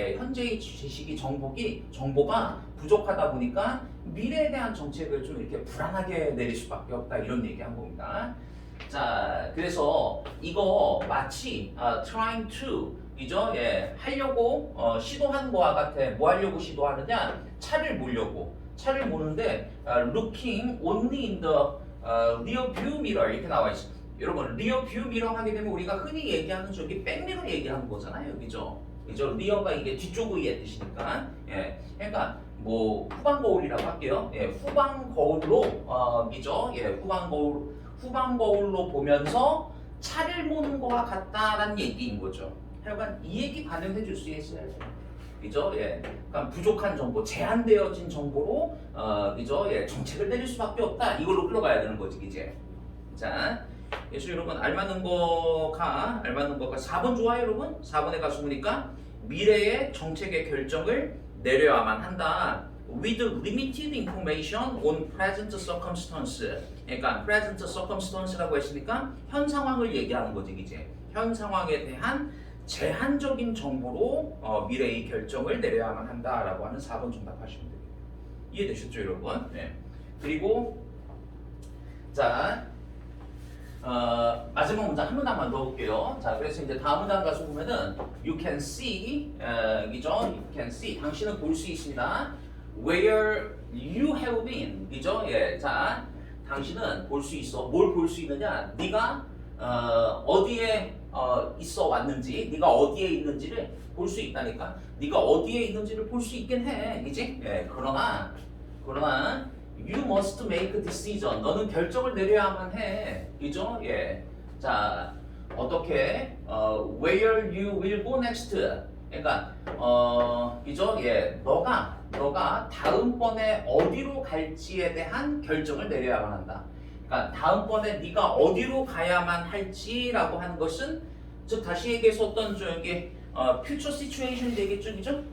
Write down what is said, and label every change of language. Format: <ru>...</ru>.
<ko>예, 현재의 지식이 정보가 부족하다 보니까 미래에 대한 정책을 좀 이렇게 불안하게 내릴 수밖에 없다 이런 얘기한 겁니다. 자, 그래서 이거 마치</ko> <en>trying to</en> <ko>이죠? 예, 하려고 시도하는 거와 같아. 뭐 하려고 시도하느냐? 차를 모는데</ko> <en>looking only in the rear view mirror</en> <ko>이렇게 나와 있어. 여러분 rear view mirror 하게 되면 우리가 흔히 얘기하는 저기 백미러 얘기하는 거잖아요, 그죠? 그죠? 리어가 이게 뒤쪽 의의 뜻이니까. 예, 그러니까 뭐 후방 거울이라고 할게요. 예, 후방 거울로 이죠? 예, 후방 거울로 보면서 차를 모는 거와 같다라는 얘기인 거죠. 하여간 이 얘기 반영해 줄 수 있어야 돼요. 그죠? 예. 그러니까 부족한 정보, 제한되어진 정보로 그죠? 예, 정책을 내릴 수밖에 없다. 이걸로 흘러가야 되는 거지, 이제. 자, 그래서 여러분 알맞는 거가 4번 좋아요, 여러분? 4번에 가서 보니까 미래의 정책의 결정을 내려야만 한다.</ko> <en>With limited information on present circumstance.</en> <ko>그러니까 present circumstance라고 했으니까 현 상황을 얘기하는 거지, 이제. 현 상황에 대한 제한적인 정보로 미래의 결정을 내려야만 한다라고 하는 4번 정답하시면 됩니다. 이해되셨죠, 여러분? 네. 그리고 자, 마지막 문장 한 문장만 넣어볼게요. 자, 그래서 이제 다음 문장 가서 보면은</ko> <en>you can see,</en> <ko>이죠?</ko> <en>You can see,</en> <ko>당신은 볼 수 있습니다.</ko> <en>Where you have been,</en> <ko>이죠? 예, 자, 당신은 볼 수 있어. 뭘 볼 수 있느냐? 네가 어디에 있어 왔는지, 네가 어디에 있는지를 볼 수 있다니까. 네가 어디에 있는지를 볼 수 있긴 해, 이지? 예, 그러나</ko> <en>you must make a decision.</en> <ko>너는 결정을 내려야만 해, 이죠? 예, 자, 어떻게</ko> <en>where you will go next.</en> <ko>그러니까 이죠? 예, 너가 다음번에 어디로 갈지에 대한 결정을 내려야만 한다. 그러니까 다음번에 네가 어디로 가야만 할지라고 하는 것은 즉 다시 얘기해서 어떤 저기 future situation이 되겠죠, 그죠?</ko>